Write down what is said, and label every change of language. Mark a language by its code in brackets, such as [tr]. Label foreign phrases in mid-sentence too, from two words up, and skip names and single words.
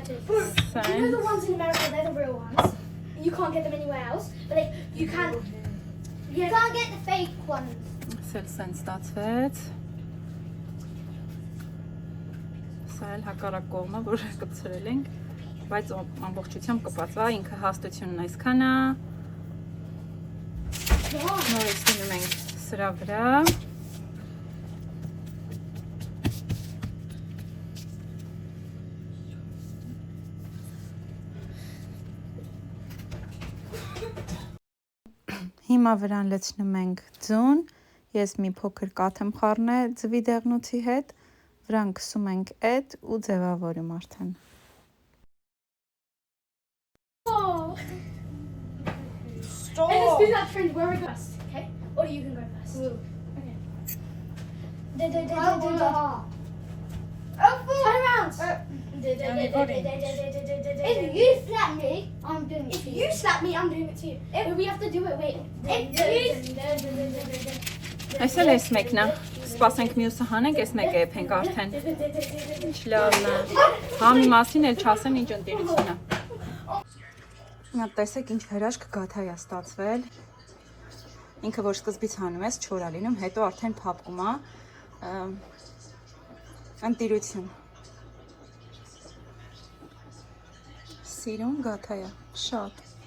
[en] You know the ones in America, they're the real ones. You can't get them anywhere else. But like, you can. You can't get the fake ones. [hy] Սենց ստացվեց։ Սա էլ հակառակ կողմը, որ կպցրել ենք, բայց ամբողջությամբ կպած է, ինքը հաստությունն այսքան է։ Նորից դնում ենք սրա վրա։ Հիմա վրան լցնում ենք ձուն, ես մի փոքր կաթ եմ խառնել ձվի դեղնուցի հետ, վրան քսում ենք էդ ու ձևավորում արդեն։ [en] Stop! And let's do that trend where we go first, okay? Or you can go first. Okay. Turn around! If you slap me, I'm doing it to you. If you slap me, I'm doing it to you. If we have to do it, wait. [hy] Այս էլ այս մեկն է, սպասենք մյուսը հանենք, այս մեկը եփենք արդեն։ Ինչ լավն է։ Համի մասին էլ չասեմ ինչ ընտիրություն է։ Նա տեսեք ինչ հրաշք գաթա է ստացվել։ Ինքը որ սկզբից հանում ես չոր է լինում, հետո արդեն փափկում է։ Ընտիրություն։ Սիրուն գաթա է, շատ։